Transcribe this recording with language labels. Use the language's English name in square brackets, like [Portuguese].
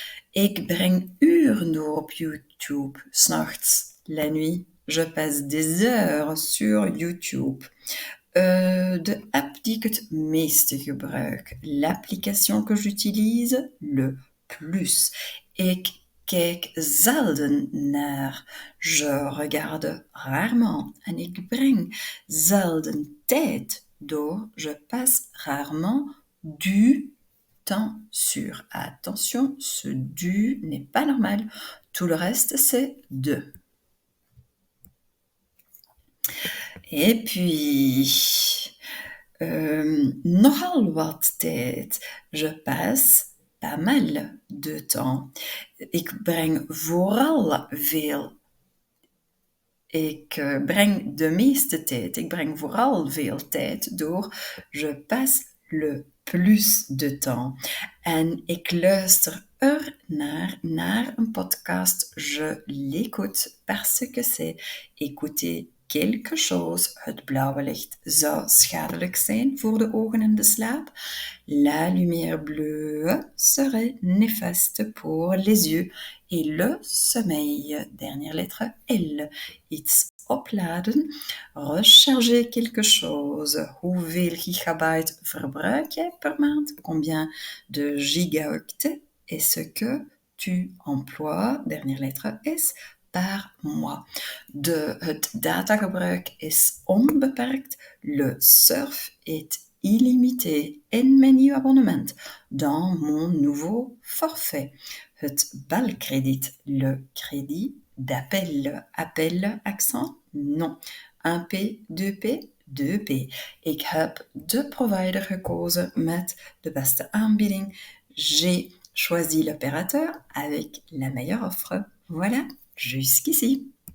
[Dutch] Ik breng uren door op YouTube, 's nachts, [French] la nuit. Je passe des heures sur YouTube. [Dutch] De app die ik het meeste gebruik. [French] L'application que j'utilise le plus. [Dutch] Ik kijk zelden naar. [French] Je regarde rarement. [Dutch] En ik breng zelden tijd door. [French] Je passe rarement du temps sur. Attention, ce du n'est pas normal. Tout le reste, c'est de. Et puis, [Dutch] nogal wat tijd. [French] Je passe pas mal de temps. [Dutch] Ik breng vooral veel. Ik breng de meeste tijd. Ik breng vooral veel tijd door. [French] Je passe le plus de temps. [Dutch] En ik luister er naar een podcast. [French] Je l'écoute parce que c'est écouter quelque chose. [Dutch] Het blauwe licht zou schadelijk zijn voor de ogen en de slaap. [French] La lumière bleue serait néfaste pour les yeux. Et le sommeil, dernière lettre L. [Dutch] Iets opladen, [French] recharger quelque chose. [Dutch] Hoeveel gigabyte verbruik jij per maand? [French] Combien de gigaoctets est-ce que tu emploies? Dernière lettre S. Par mois. [Dutch] Het datagebruik is onbeperkt. [French] Le surf est illimité [Dutch] in mijn nieuw abonnement. [French] Dans mon nouveau forfait. [Dutch] Het belkrediet, [French] le crédit d'appel. Appel, accent? Non. 1P, 2P? 2P. [Dutch] Ik heb de provider gekozen met de beste aanbieding. [French] J'ai choisi l'opérateur avec la meilleure offre. Voilà, jusqu'ici.